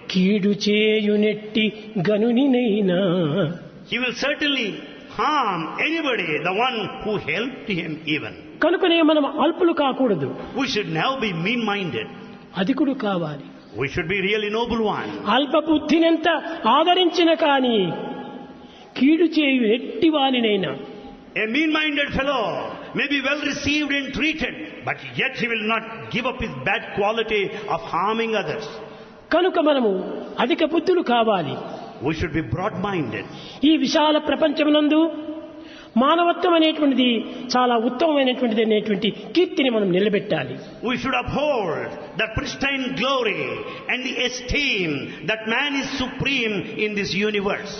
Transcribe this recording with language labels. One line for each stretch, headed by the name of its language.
Telugu: కీడు చేయునెట్టి గనునినైనా
English: He will certainly harm anybody, the one who helped him even.
Telugu: కనుకనే మనం అల్పులు కాకూడదు,
English: We should now be mean-minded.
Telugu: అధికుడు కావాలి.
English: We should be really noble one.
Telugu: అల్ప బుద్ధినెంత ఆదరించిన కానీ కీడు చేయు ఎట్టి వానినైనా
English: A mean-minded fellow may be well received and treated, but yet he will not give up his bad quality of harming others.
Telugu: కనుక మనము అధిక బుద్ధులు కావాలి.
English: We should be broad-minded.
Telugu: ఈ విశాల ప్రపంచమునందు మానవత్వం అనేటువంటిది చాలా ఉత్తమమైనటువంటిది అనేటువంటి కీర్తిని మనం నిలబెట్టాలి.
English: We should uphold the pristine glory and the esteem that man is supreme in this universe.